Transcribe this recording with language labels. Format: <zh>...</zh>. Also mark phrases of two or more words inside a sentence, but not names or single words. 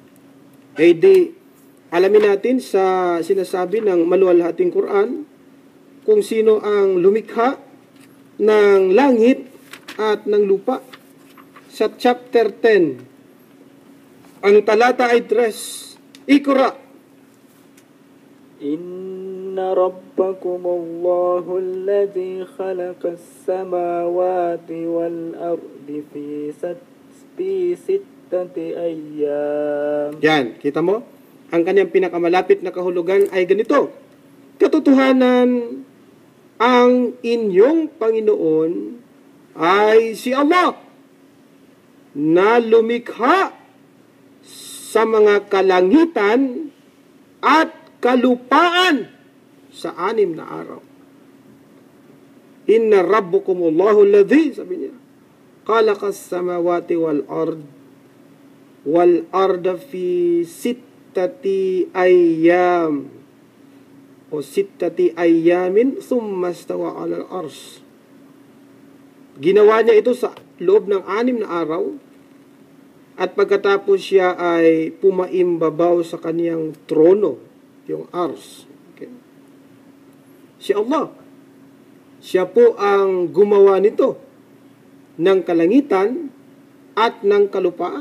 <tl>Alamin natin sa sinasabi ng maluwalhating Quran kung sino ang lumikha ng langit at ng lupa. Sa chapter 10, ang talata ay 3.</tl> <ar>Iqra. إن ربكم الله الذي خلق السماوات والأرض في ستة أيام.</ar> <tl>Yan, kita mo? Ang kanyang pinakamalapit na kahulugan ay ganito. Katotohanan, ang inyong Panginoon ay si Allah na lumikha sa mga kalangitan at kalupaan sa 6 na araw.</tl> <ar>إن ربكم الله الذي,</ar> <tl>sabi niya,</tl> <ar>خلق السماوات والأرض في ستة أيام o ستة أيام ثم استوى على العرش.</ar> <tl>Ginawa niya ito sa loob ng 6 na araw at pagkatapos siya ay pumaimbabaw sa kaniyang trono, yung arsh. Okay. Si Allah, siya po ang gumawa nito ng kalangitan at ng kalupaan.</tl>